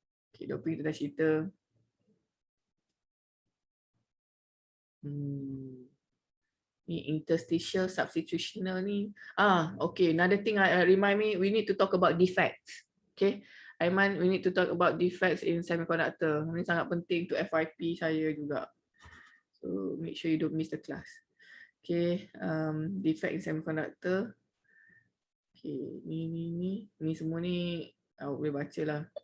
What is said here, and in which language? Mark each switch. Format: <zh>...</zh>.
<ms>Okay, doping kita dah cerita. Ni interstitial substitutional ni.</ms> <en>Okay, another thing remind me, we need to talk about defects. Okay, Aiman, we need to talk about defects in semiconductor.</en> <ms>Ini sangat penting untuk FYP saya juga.</ms> <en>So make sure you don't miss the class. Okay, defect in semiconductor.</en> <ms>Okay, ni semua ni boleh baca lah.</ms>